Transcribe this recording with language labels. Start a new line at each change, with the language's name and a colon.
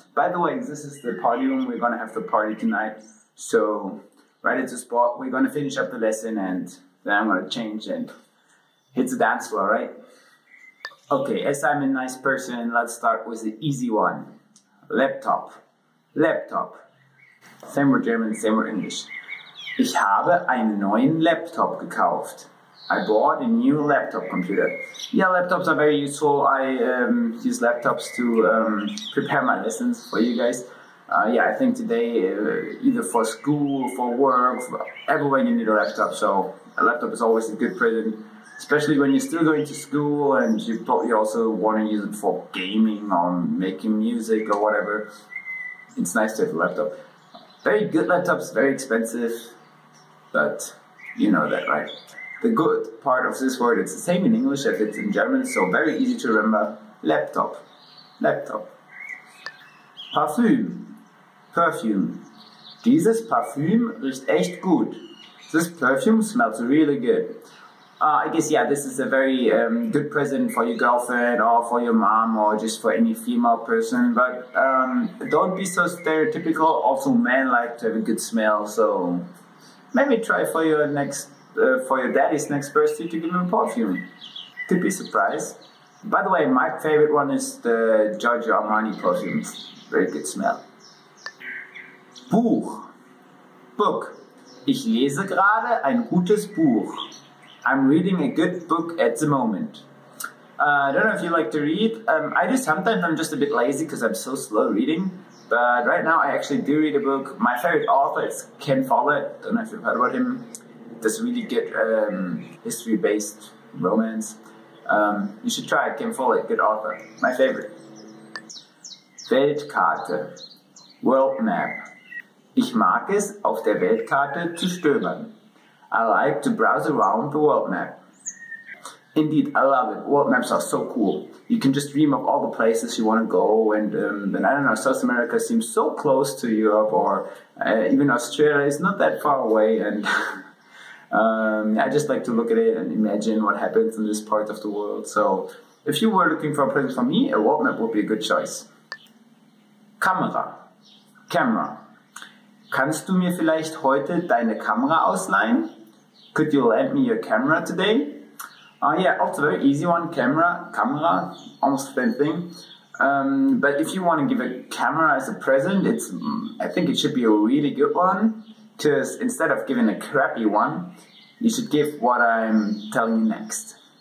English: By the way, this is the party room. We're gonna have the party tonight. So right at the spot, we're gonna finish up the lesson and then I'm gonna change and hit the dance floor, right? Okay, as I'm a nice person, let's start with the easy one. Laptop. Laptop. Same word German, same word English.
German: Ich habe einen neuen Laptop gekauft.
English: I bought a new laptop computer. Yeah, laptops are very useful. I use laptops to prepare my lessons for you guys. Yeah, I think today, either for school, for work, for everywhere you need a laptop. So a laptop is always a good present, especially when you're still going to school and you probably also want to use it for gaming or making music or whatever. It's nice to have a laptop. Very good laptops, very expensive, but you know that, right? The good part of this word, it's the same in English as it's in German, so very easy to remember. Laptop. Laptop. Parfüm. Perfume.
German: Dieses Parfüm riecht echt gut.
English: This perfume smells really good. I guess, yeah, this is a very good present for your girlfriend or for your mom or just for any female person. But don't be so stereotypical. Also, men like to have a good smell. So maybe try for your daddy's next birthday to give him a perfume. Could be surprised. By the way, my favorite one is the Giorgio Armani perfume. Very good smell. Buch. Book.
German: Ich lese gerade ein gutes Buch.
English: I'm reading a good book at the moment. I don't know if you like to read. I do sometimes. I'm just a bit lazy because I'm so slow reading. But right now I actually do read a book. My favorite author is Ken Follett. Don't know if you've heard about him. Does really good history-based romance. You should try it. Ken Follett, good author. My favorite. Weltkarte. World map.
German: Ich mag es, auf der Weltkarte zu stöbern.
English: I like to browse around the world map. Indeed, I love it. World maps are so cool. You can just dream of all the places you want to go, and I don't know, South America seems so close to Europe, or even Australia is not that far away, and I just like to look at it and imagine what happens in this part of the world. So, if you were looking for a present for me, a world map would be a good choice. Kamera. Camera.
German: Kannst du mir vielleicht heute deine Kamera ausleihen?
English: Could you lend me your camera today? Yeah, also very easy one. Camera, almost the same thing. But if you want to give a camera as a present, I think it should be a really good one. Because instead of giving a crappy one, you should give what I'm telling you next.